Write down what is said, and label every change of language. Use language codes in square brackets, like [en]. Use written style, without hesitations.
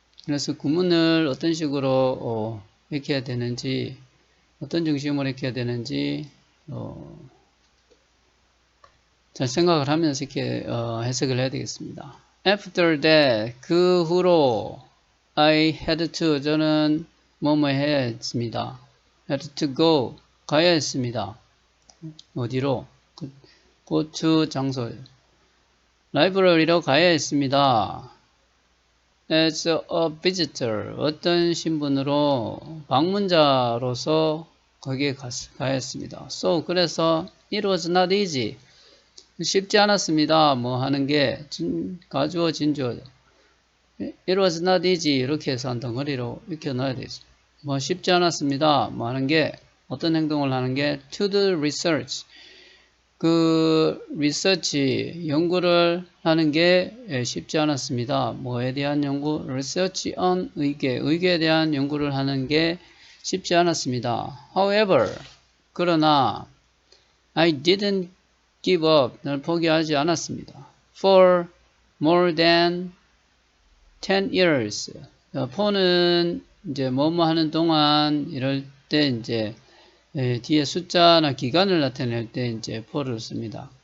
[ko] 그래서 구문을 어떤 식으로 익혀야 되는지 어떤 중심으로 익혀야 되는지 잘 생각을 하면서 이렇게 해석을 해야 되겠습니다. [en] After that, [ko] 그 후로 [en] I had to, [ko] 저는 뭐뭐 해야 했습니다. [en] had to go, [ko] 가야 했습니다. 어디로? [en] go to [ko] 장소. 라이브러리로 가야 했습니다. [en] As a visitor, [ko] 어떤 신분으로 방문자로서 거기에 가야 했습니다. [en] So, [ko] 그래서 [en] it was not easy. [ko] 쉽지 않았습니다. 뭐 하는 게 가주어 진주어 [en] it was not easy [ko] 이렇게 해서 한 덩어리로 익혀 넣어야 되죠. 뭐 쉽지 않았습니다. 뭐 하는 게 어떤 행동을 하는 게 [en] to do research [ko] 그 리서치 연구를 하는 게 쉽지 않았습니다. 뭐에 대한 연구? [en] research on [ko] 의계에 대한 연구를 하는 게 쉽지 않았습니다. [en] However [ko] 그러나 [en] I didn't give up [ko] 날 포기하지 않았습니다. [en] For more than 10 years [ko] for는 이제 뭐뭐 하는 동안 이럴 때 이제 뒤에 숫자나 기간을 나타낼 때 이제 for를 씁니다.